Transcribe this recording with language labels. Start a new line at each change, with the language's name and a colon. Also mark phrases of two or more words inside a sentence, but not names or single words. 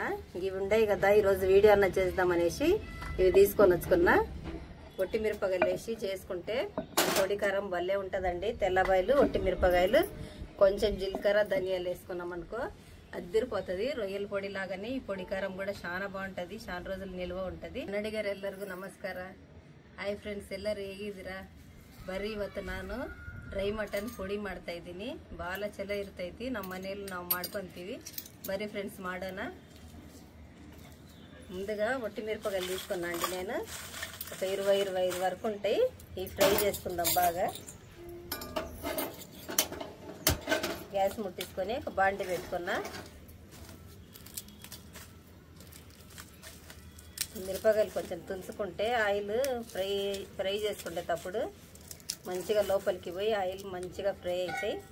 Telugu: ఇవి ఉండయి కదా, ఈరోజు వీడియో అన్న చేద్దామనేసి ఇవి తీసుకొని వచ్చుకున్నా. ఒట్టి మిరపకాయలు వేసి చేసుకుంటే పొడి కారం భలే ఉంటుందండి. తెల్లబాయలు, ఒట్టి మిరపకాయలు, కొంచెం జీలకర్ర, ధనియాలు వేసుకున్నాం అనుకో అద్దిరిపోతుంది. రొయ్యల పొడి లాగానే ఈ పొడి కారం కూడా చాలా బాగుంటుంది. చాలా రోజులు నిల్వ ఉంటుంది.
Kannada: ಕನ್ನಡಿಗರು ಎಲ್ಲರಿಗೂ ನಮಸ್ಕಾರ.
English: hi friends,
Kannada: ಎಲ್ಲರೂ ಹೇಗಿದ್ದೀರಾ? ಬರ್ರಿ, ಇವತ್ತು ನಾನು
English: dry mutton
Kannada: ಪುಡಿ ಮಾಡ್ತಾ ಇದ್ದೀನಿ. ಭಾಳ ಚಲೋ ಇರ್ತೈತಿ. ನಮ್ಮ ಮನೆಯಲ್ಲಿ ನಾವು ಮಾಡ್ಕೊಂತೀವಿ. ಬರ್ರಿ ಫ್ರೆಂಡ್ಸ್, ಮಾಡೋಣ.
Telugu: ముందుగా ఒట్టి మిరపకాయలు తీసుకున్నా అండి. నేను ఒక 20-25 వరకు ఉంటాయి. ఇవి ఫ్రై చేసుకుందాం బాగా. గ్యాస్ ముట్టించుకొని ఒక బాండి పెట్టుకున్నా. మిరపకాయలు కొంచెం తులుసుకుంటే
English: oil fry
Telugu: చేసుకునేటప్పుడు మంచిగా లోపలికి పోయి ఆయిల్ మంచిగా ఫ్రై అవుతాయి.